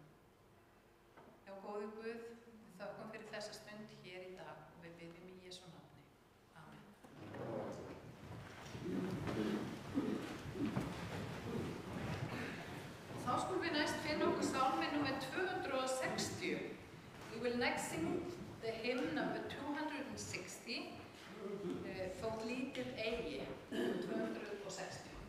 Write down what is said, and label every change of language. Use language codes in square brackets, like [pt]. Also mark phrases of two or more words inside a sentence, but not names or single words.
[is] Já, góði Guð, við þökkum fyrir þessa stund hér í dag og við biðjum í Jesú nafni. Amen. Og þá skulum við næst finna okkur sálmi nr. 260. [en] We will next sing the hymn number 260, [is] Þótt lítið eigi, 260.